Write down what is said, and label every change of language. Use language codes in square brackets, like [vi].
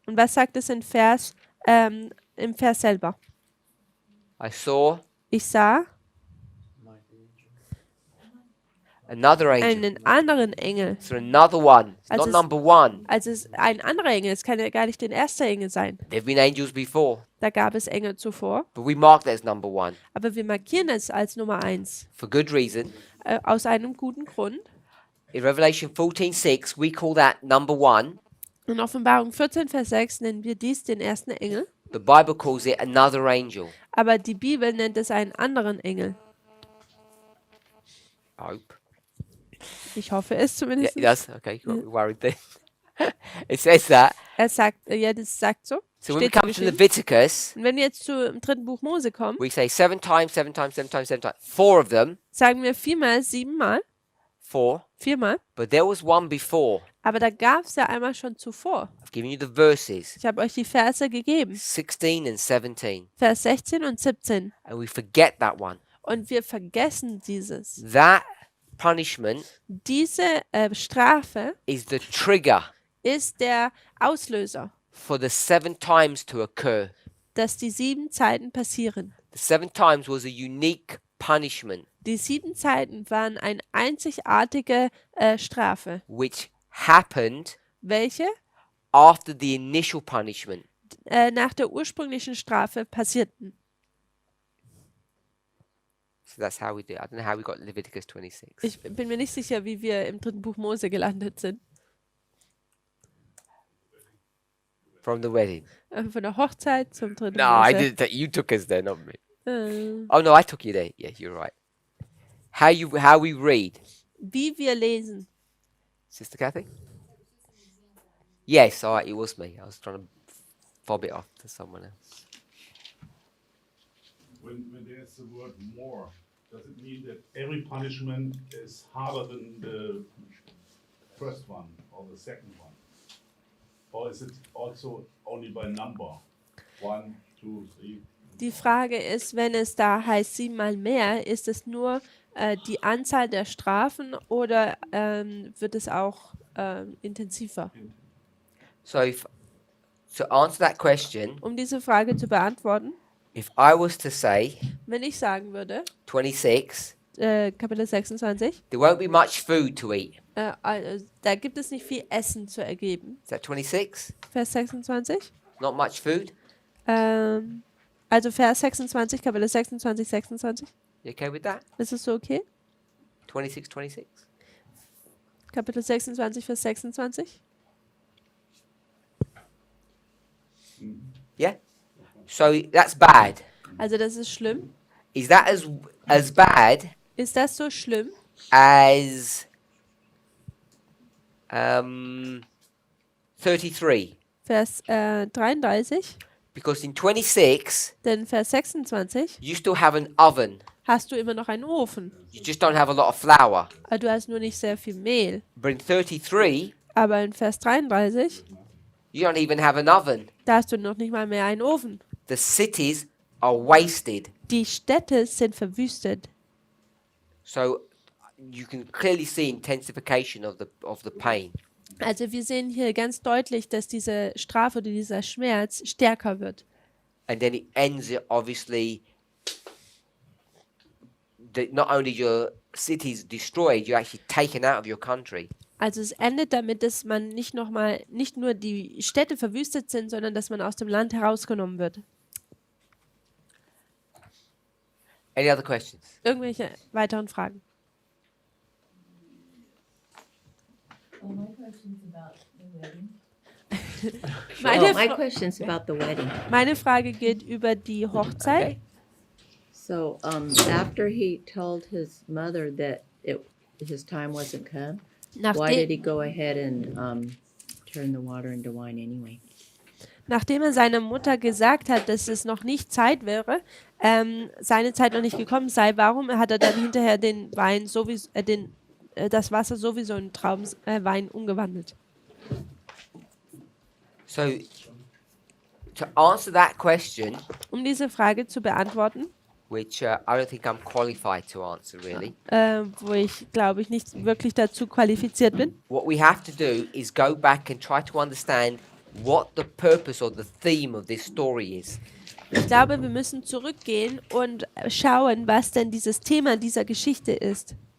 [de] Und was sagt es im Vers selber? [en] I saw [de] Ich sah [en] another angel. [de] einen anderen Engel. [en] So another one. It's [de] Also [en] not [de] es- [en] number 1. [de] Also es ist ein anderer Engel. Es kann ja gar nicht der erste Engel sein. [en] There've been angels before, [de] Da gab es Engel zuvor. [en] but we mark that as number 1 [de] Aber wir markieren es als Nummer 1. [en] for good reason. [de] Aus einem guten Grund. [en] In Revelation 14:6, we call that number 1. [de] In Offenbarung 14, Vers 6 nennen wir dies den ersten Engel. [en] The Bible calls it another angel. [de] Aber die Bibel nennt es einen anderen Engel. [en] I hope. [de] Ich hoffe es [en] Yeah, [de] zumindest. [en] it does. Okay, got me worried there. It says that. [de] Er sagt, ja, das sagt so. [en] So when we [de] Steht so [en] come to [de] geschrieben. [en] Leviticus, [de] Und wenn wir jetzt zum dritten Buch Mose kommen, [en] we say 7 times, 7 times, 7 times, 7 times. 4 of them, [de] sagen wir 4-mal, 7-mal, [en] 4. [de] 4-mal. [en] But there was one before. [de] Aber da gab es ja einmal schon zuvor. [en] I've given you the verses [de] Ich habe euch die Verse gegeben. [en] 16 and 17. [de] Vers 16 und 17. [en] And we forget that one. [de] Und wir vergessen dieses. [en] That punishment [de] Diese Strafe [en] is the trigger [de] ist der Auslöser, [en] for the 7 times to occur. [de] dass die 7 Zeiten passieren. [en] The 7 times was a unique punishment [de] Die 7 Zeiten waren eine einzigartige Strafe, [en] which happened [de] welche [en] after the initial punishment. [de] nach der ursprünglichen Strafe passierten. [en] So that's how we do it. I don't know how we got Leviticus 26. [de] Ich bin mir nicht sicher, wie wir im dritten Buch Mose gelandet sind. [en] From the wedding. [de] Von der Hochzeit zum dritten [en] No, I [de] Mose. [en] didn't. You took us there, not me. Äh, Oh no, I took you there. Yeah, you're right. How we read, [de] Wie wir lesen. [en] Sister Kathy? Yes, all right. It was me. I was trying to fob it off to someone else. When there's the word more, does it mean that every punishment is harder than the first one or the second one? Or is it also only by number? 1, 2, 3? [de] Die Frage ist, wenn es da heißt 7-mal mehr, ist es nur die Anzahl der Strafen oder wird es auch intensiver? [en] So, to answer that question, [de] Um diese Frage zu beantworten, [en] if I was to say [de] wenn ich sagen würde, [en] 26, [de] Kapitel 26, [en] there won't be much food to eat. [de] da gibt es nicht viel Essen zu ergeben. [en] Is that 26? [de] Vers 26. [en] Not much food? [de] Also Vers 26, Kapitel 26, 26. [en] You okay with that? [de] Ist es so okay? [en] 26, 26? [de] Kapitel 26, Vers 26. [en] Yeah? So that's bad. [de] Also das ist schlimm. [en] Is that as bad [de] Ist das so schlimm? [en] as 33? [de] Vers 33. [en] Because in 26, [de] Denn Vers 26 [en] you still have an oven. [de] hast du immer noch einen Ofen. [en] You just don't have a lot of flour. [de] Aber du hast nur nicht sehr viel Mehl. [en] But in 33, [de] Aber in Vers 33, [en] you don't even have an oven. [de] da hast du noch nicht mal mehr einen Ofen. [en] The cities are wasted. [de] Die Städte sind verwüstet. [en] So you can clearly see intensification of the pain. [de] Also wir sehen hier ganz deutlich, dass diese Strafe oder dieser Schmerz stärker wird. [en] And then it ends obviously that not only your cities destroyed, you're actually taken out of your country. [de] Also es endet damit, dass man nicht nur die Städte verwüstet sind, sondern dass man aus dem Land herausgenommen wird. [en] Any other questions? [de] Irgendwelche weiteren Fragen? [en] Well, my question's about the wedding. [de] Meine, [en] My Fra question's about the wedding. [de] meine Frage geht über die Hochzeit. [en] Okay. So, after he told his mother that his time wasn't come, why [de] Nachdem, [en] did he go ahead and turn the water into wine anyway? [de] nachdem er seiner Mutter gesagt hat, dass es noch nicht Zeit wäre, seine Zeit noch nicht gekommen sei, warum hat er dann hinterher den Wein sowieso, das Wasser sowieso in Traubenwein umgewandelt? [en] So, to answer that question, [de] Um diese Frage zu beantworten, [en] which I don't think I'm qualified to answer really, [de] wo ich glaube ich nicht wirklich dazu qualifiziert bin, [en] what we have to do is go back and try to understand what the purpose or the theme of this story is. [de] ich glaube, wir müssen zurückgehen und schauen, was denn dieses Thema dieser Geschichte ist.